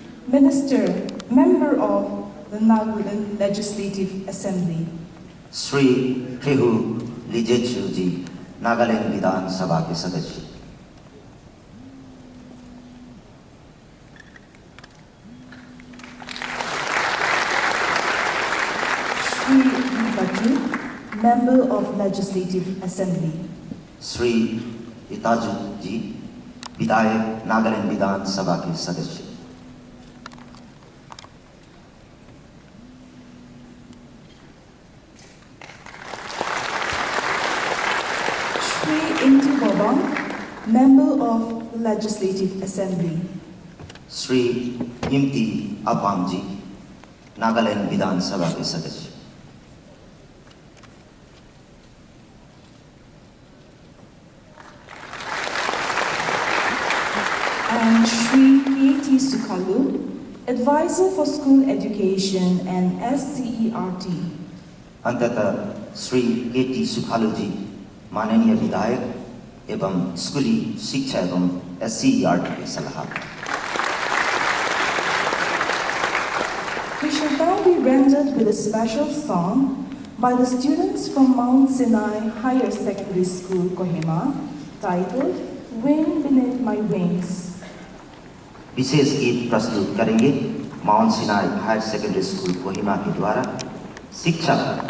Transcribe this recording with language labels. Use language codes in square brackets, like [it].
[en] Minister, Member of the Nagaland Legislative Assembly. [hi] Shri प्रिहु लिजेचु जी, नागालैंड विधान सभा के सदस्य। [en] Shri Baju, Member of Legislative Assembly. [hi] Shri इताजु जी, विधायक नागालैंड विधान सभा के सदस्य। [en] Shri Inti Bobang, Member of the Legislative Assembly. [hi] Shri इम्ती Apang जी, नागालैंड विधान सभा के सदस्य। [en] And Shri K.T. Sukalu, Advisor for School Education and SCERT. [hi] अंततः Shri K.T.. सुखालू जी, माननीय विधायक एवं स्कूली शिक्षा एवं SCERT के सलाहकार। [en] We shall now be rendered with a special song by the students from Mount Sinai Higher Secondary School, Kohima, titled Wind Beneath My Wings. [hi] विशेष गीत प्रस्तुत करेंगे Mount Sinai higher secondary school Kohima के द्वारा शिक्षक